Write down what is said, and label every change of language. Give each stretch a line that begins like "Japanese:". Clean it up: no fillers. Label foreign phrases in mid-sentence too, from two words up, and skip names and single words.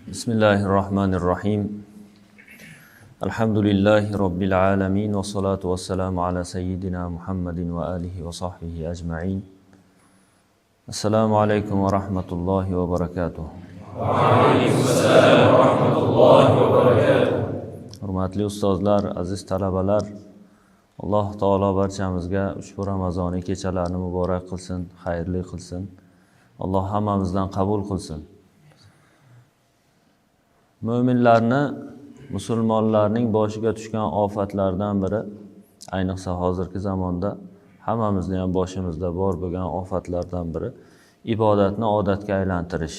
Arabic: بسم الله الرحمن الرحيم. الحمد لله رب العالمين والصلاة والسلام على سيدنا محمد وعلى آله وصحبه أجمعين. السلام عليكم ورحمة الله وبركاته. وعليكم السلام ورحمة الله وبركاته.
Uzbek: Hurmatli ustozlar, aziz talabalar, Alloh taolo barchamizga ushbu Ramazoniy kechalarini muborak qilsin, xayrli qilsin. Alloh hammamizdan qabul qilsin. Mo'minlarni, musulmonlarning boshiga tushgan ofatlardan biri, ayniqsa hozirgi zamonda hammamizning ham boshimizda bor bo'lgan ofatlardan biri ibodatni odatga aylantirish.